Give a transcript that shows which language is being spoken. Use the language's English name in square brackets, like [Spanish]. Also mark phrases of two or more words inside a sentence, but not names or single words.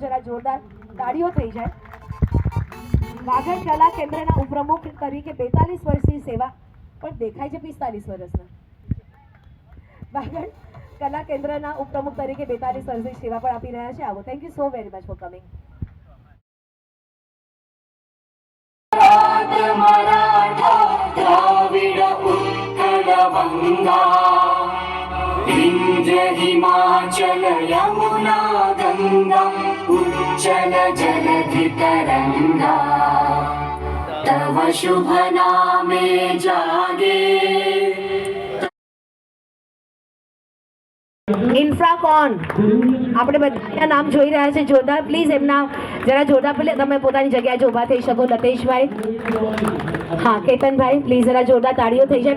[Gujarati] જરા જોરદાર તાળીઓ થઈ જાય. વાગડ કલા કેન્દ્રના ઉપપ્રમુખ તરીકે 42 વર્ષની સેવા, પણ દેખાય છે 45 વર્ષના. વાગડ કલા કેન્દ્રના ઉપપ્રમુખ તરીકે 42 વર્ષની સેવા પણ આપી રહ્યા છે. આવો, [English] thank you so very much for coming. [Bangla] দ্রাবিড় উৎকল বঙ্গ বিন্ধ্য হিমাচল যমুনা গঙ্গা উচ্ছল জলধি তরঙ্গ তব শুভ নামে জাগে. [Gujarati] ઇન્ફ્રાકોન આપણે બધા નામ જોઈ રહ્યા છે. જોરદાર પ્લીઝ એમના જરા જોરદાર તમે પોતાની જગ્યાએ ઊભા થઈ શકો. લતેશભાઈ, હા કેતનભાઈ, પ્લીઝ જરા જોરદાર તાળીઓ થઈ જાય.